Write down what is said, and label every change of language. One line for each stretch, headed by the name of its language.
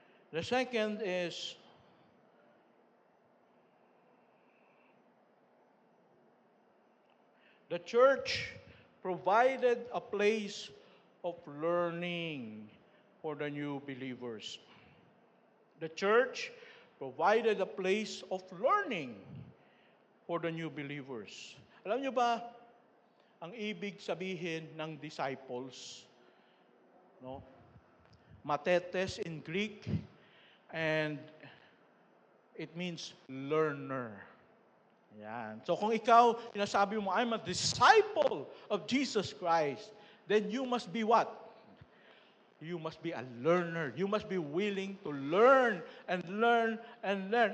English: The second is the church provided a place of learning for the new believers. The church provided a place of learning for the new believers.
Filipino: Alam niyo ba, ang ibig sabihin ng disciples, no?
English: Matetes in Greek, and it means learner. Yan. So
Filipino: kung ikaw, sinasabi mo,
English: I'm a disciple of Jesus Christ, then you must be what? You must be a learner. You must be willing to learn and learn and learn.